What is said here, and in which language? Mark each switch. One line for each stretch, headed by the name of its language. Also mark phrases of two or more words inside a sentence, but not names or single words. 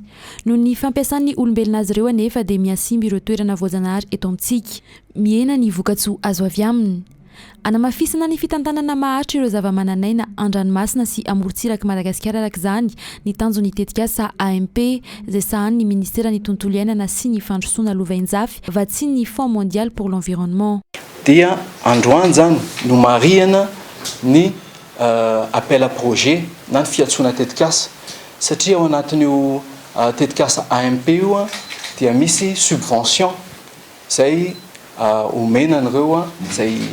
Malagasy: Noho ny fampiasan'ny olombelona azy ireo anefa dia miasimba ireo toerana voajanahary eto amintsika. Mihena ny vokatsoa azo avy aminy. Anamafisana ny fitantanana maharitra ireo zava-mananaina andranomasina sy amorontsiraka Madagasikara araka izany ny tanjon'ny tetikasa AMP izay sahan'ny ministeran'ny tontolo iainana sy ny fandrosoana lovainjafy vatsian'ny Fonds mondial pour l'environnement. Dia androany zany no marihana ny
French: appel à projet
Malagasy: na ny fiatsoana tetikasa satria ao anatin'io tetikasa AMP io dia misy subvention izay omena an'ireo izay